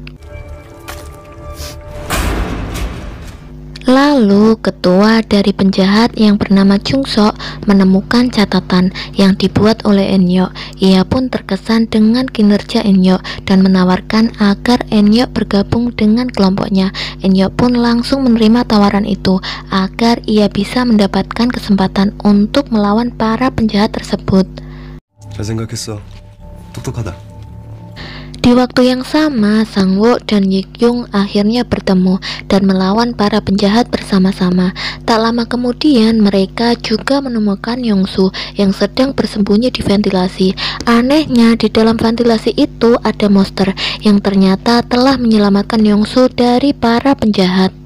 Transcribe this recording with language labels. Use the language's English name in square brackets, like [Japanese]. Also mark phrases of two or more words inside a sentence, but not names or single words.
[Indonesian] Lalu, ketua dari penjahat yang bernama Jung-sok menemukan catatan yang dibuat oleh Eun-hyuk. Ia pun terkesan dengan kinerja Eun-hyuk dan menawarkan agar Eun-hyuk bergabung dengan kelompoknya. Eun-hyuk pun langsung menerima tawaran itu agar ia bisa mendapatkan kesempatan untuk melawan para penjahat tersebut. [Korean] 잘 생각했어. 똑똑하다. [Indonesian] Di waktu yang sama, Sangwoo dan Yikyung akhirnya bertemu dan melawan para penjahat bersama-sama. Tak lama kemudian, mereka juga menemukan Yongsoo yang sedang bersembunyi di ventilasi. Anehnya, di dalam ventilasi itu ada monster yang ternyata telah menyelamatkan Yongsoo dari para penjahat.